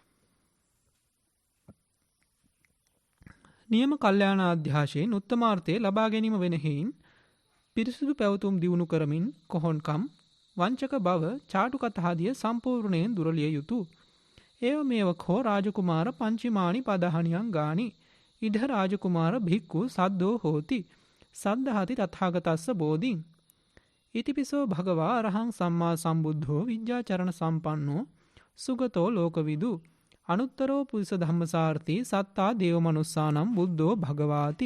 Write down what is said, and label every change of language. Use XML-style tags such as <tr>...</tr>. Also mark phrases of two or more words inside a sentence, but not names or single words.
<si>නියම කල්යාණාධ්‍යාශයෙන් උත්තමාර්ථය ලබා ගැනීම වෙන හේයින් පිරිසිදු පැවතුම් දියුණු කරමින් කොහොන්කම්, වංචක බව, චාටු කතාදිය සම්පූර්ණයෙන් දුරලිය යුතුය.</si> <pi>ඒව මේවකෝ රාජකුමාර පංචිමානි පදහණියන් ගානි. ඉඩ රාජකුමාර භික්ඛු සද්දෝ හෝති. සද්ධාති තථාගතස්ස බෝධින්. ඉතිපිසෝ භගවා අරහං සම්මා සම්බුද්ධෝ විජ්ජාචරණ සම්පන්නෝ සුගතෝ ලෝකවිදු. අනුත්තරෝ පුරිස ධම්මසාර්ථී සත්තා දේවමනුස්සානම් බුද්ධෝ භගවාති.</pi>